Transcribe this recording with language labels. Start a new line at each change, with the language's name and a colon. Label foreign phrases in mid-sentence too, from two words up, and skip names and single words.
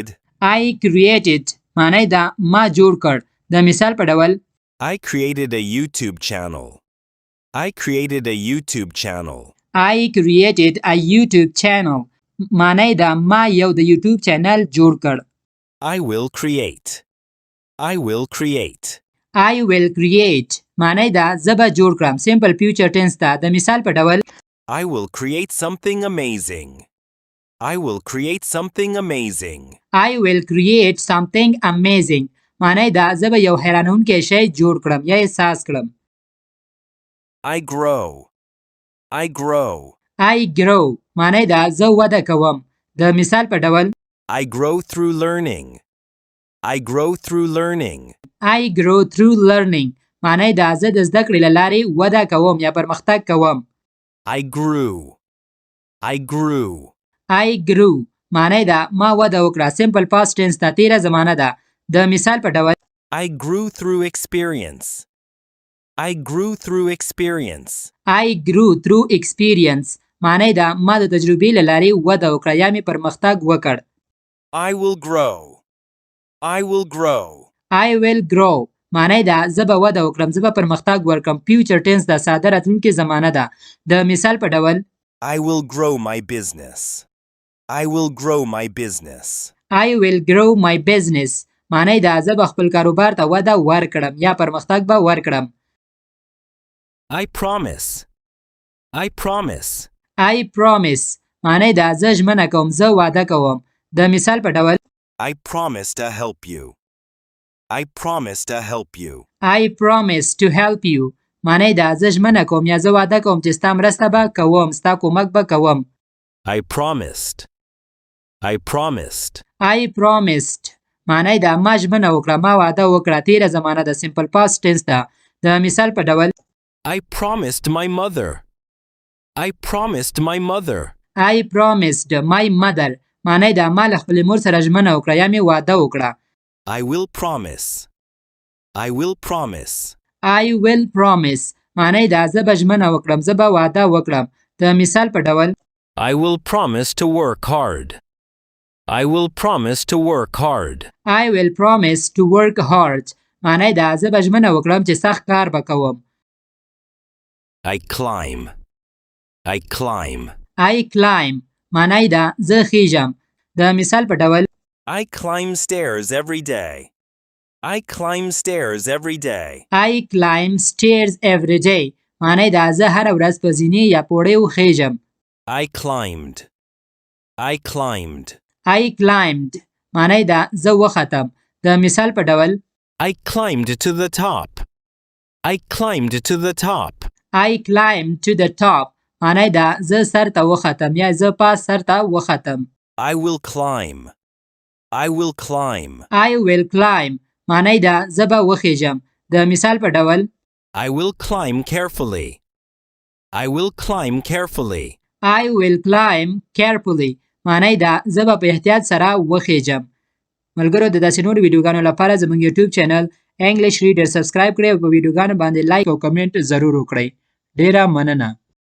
English: I created
Pashto: معنی ده ما جوړ کړ. د مثال په ډول
English: I created a YouTube channel. I created a YouTube channel. I created a YouTube channel.
Pashto: معنی دا ما یو د
English: YouTube channel
Pashto: جوړ کړ.
English: I will create. I will create. I will create
Pashto: معنی دا زه به جوړ کړم.
English: simple future tense
Pashto: ده. د مثال په ډول
English: I will create something amazing. I will create something amazing. I will create something amazing
Pashto: معنی دا زه به یو حیرانونکی شی جوړ کړم یا احساس کړم.
English: I grow. I grow. I grow
Pashto: معنی دا زه وده کوم. د مثال په ډول
English: I grow through learning. I grow through learning. I grow through learning
Pashto: معنی دا زه د زده کړې له لارې وده کوم یا پرمختګ کوم.
English: I grew. I grew. I grew
Pashto: معنی دا ما وده وکړه.
English: simple past tense
Pashto: ده. تیره زمانه ده. د مثال په ډول
English: I grew through experience. I grew through experience. I grew through experience
Pashto: معنی دا ما د تجربې له لارې وده وکړه یا مې پرمختګ وکړ.
English: I will grow. I will grow. I will grow
Pashto: معنی دا زه به وده وکړم. زه به پرمختګ ورکړم.
English: future tense
Pashto: ده. ساده راتلونکې زمانه ده. د مثال په ډول
English: I will grow my business. I will grow my business. I will grow my business
Pashto: معنی دا زه به خپل کاروبار ته وده ورکړم یا پرمختګ به ورکړم.
English: I promise. I promise. I promise
Pashto: معنی دا زه ژمنه کوم. زه وعده کوم. د مثال په ډول
English: I promise to help you. I promise to help you. I promise to help you
Pashto: معنی دا زه ژمنه کوم یا زه وعده کوم چې ستا مرسته به کوم. ستا کومک به کوم.
English: I promised. I promised. I promised
Pashto: معنی دا ما ژمنه وکړه. ما وعده وکړه. تیره زمانه ده.
English: simple past tense
Pashto: ده. د مثال په ډول
English: I promised my mother. I promised my mother. I promised my mother
Pashto: معنی دا ما له خپلې مور سره ژمنه وکړه یا مې وعده وکړه.
English: I will promise. I will promise. I will promise
Pashto: معنی دا زه به ژمنه وکړم. زه به وعده وکړم. د مثال په ډول
English: I will promise to work hard. I will promise to work hard. I will promise to work hard
Pashto: معنی دا زه به ژمنه وکړم چې سخت کار به کوم.
English: I climb. I climb. I climb
Pashto: معنی دا زه خیژم. د مثال په ډول
English: I climb stairs every day. I climb stairs every day. I climb stairs every day
Pashto: معنی دا زه هره ورځ په زینې یا پوړۍ وخیژم.
English: I climbed. I climbed. I climbed
Pashto: معنی دا زه وختم. د مثال په ډول
English: I climbed to the top. I climbed to the top. I climbed to the top
Pashto: معنی دا زه سر ته وختم یا زه پاس سر ته وختم.
English: I will climb. I will climb. I will climb
Pashto: معنی دا زه به وخیژم. د مثال په ډول
English: I will climb carefully. I will climb carefully. I will climb carefully
Pashto: معنی دا زه به په احتیاط سره وخیژم. ملګرو د داسې نورو ویډیوګانو لپاره زموږ
English: YouTube channel English Reader
Pashto: سبسکرایب کړئ او په ویډیوګانو باندې لایک او کمنټ ضرور وکړئ. ډیره مننه.